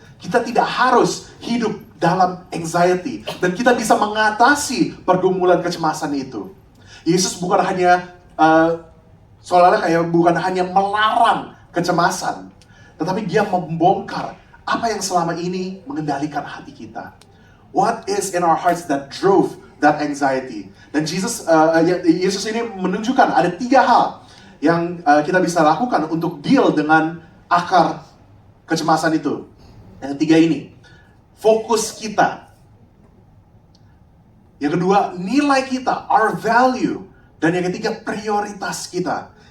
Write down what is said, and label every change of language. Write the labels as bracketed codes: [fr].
[id] Kita tidak harus hidup dalam anxiety. Dan kita bisa mengatasi pergumulan kecemasan itu. Yesus bukan hanya, seolah-olah kayak bukan hanya melarang kecemasan, tetapi dia membongkar apa yang selama ini mengendalikan hati kita. [en] What is in our hearts that drove that anxiety? [id] Dan Yesus ini menunjukkan ada 3 hal yang kita bisa lakukan untuk deal dengan akar kecemasan itu. Yang 3 ini, fokus kita. Yang kedua, nilai kita, [en] our value. [id] Dan yang ketiga, prioritas kita.